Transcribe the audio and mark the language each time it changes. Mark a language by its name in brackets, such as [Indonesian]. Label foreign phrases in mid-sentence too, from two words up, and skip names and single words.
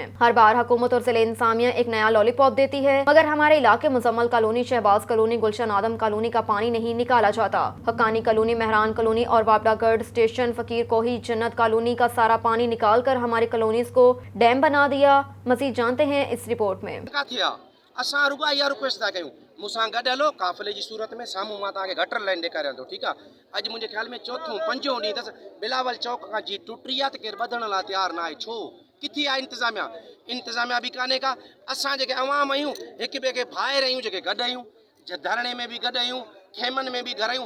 [Urdu] ہر بار حکومت اور ضلع انتظامیہ ایک نیا لالی پاپ دیتی ہے، مگر ہمارے علاقے مزمل کالونی، شہباز کالونی، گلشن آدم کالونی کا پانی نہیں نکالا جاتا۔ حقانی کالونی، مہران کالونی اور وابڈا گڑھ اسٹیشن، فقیر کوہی، جنت کالونی کا سارا پانی نکال کر ہماری کالونیز کو ڈیم بنا دیا۔ مزید جانتے ہیں اس رپورٹ میں۔ [Sindhi] असां रुॻा इहा रिक्वेस्ट था कयूं मूंसां गॾु हलो काफ़िले जी सूरत में साम्हूं मां तव्हांखे [English] gutter line [Sindhi] ॾेखारियां थो, ठीकु आहे। अॼु मुंहिंजे ख़्याल में चौथों पंजो ॾींहुं अथसि बिलावल चौक खां जी टुटी आहे त केरु ॿधण लाइ तयारु न आहे। छो? किथे आहे इंतिज़ामिया बि कान्हे का। असां जेके अवाम आहियूं हिक ॿिए खे भाइर आहियूं, जेके गॾु आहियूं, धरणे में बि गॾु आहियूं, खेमनि में बि घर आहियूं।